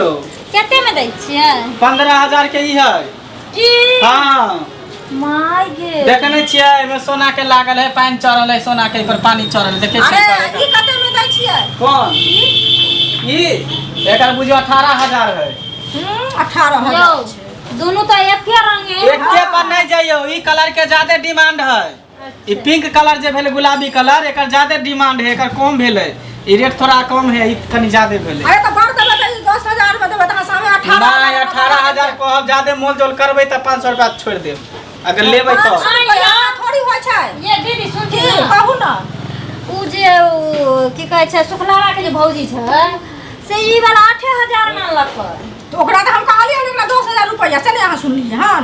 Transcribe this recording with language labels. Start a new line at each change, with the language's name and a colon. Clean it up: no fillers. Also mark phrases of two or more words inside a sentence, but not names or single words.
Maithili: केते में दै छियै 15000 के ई है की हां माय गे देखने छियै एमे सोना के लागल है पानी चढ़ल है सोना के पर पानी चढ़ल देखे छियै अरे ई कते में दै छियै कौन ई एकर बुझियो 18000 है 18000 दोनों तो एक के रंग है एके पर नहीं जाइयो ई कलर के ज्यादा डिमांड है ई
English: pink colour
Maithili: जे भेले गुलाबी कलर एकर ज्यादा डिमांड है एकर कम भेले ई रेट थोड़ा कम है ई कनी ज्यादा भेले अरे तो बढ़ देबे त 10000 में देबे त सामने 18000 नहीं 18000 को अब ज्यादा मोल जोल करबै त 500 रुपया छोड़ देब अगर लेबै तो थोड़ी होय छै ये दीदी सुन कहू ना उ जे की कहै छै सुखलावा के जे भौजी छै से ई वाला 8000 मानलक तो ओकरा त हम कहलियै ओकरा 10000 रुपया से नहीं अहाँ सुनलियै हां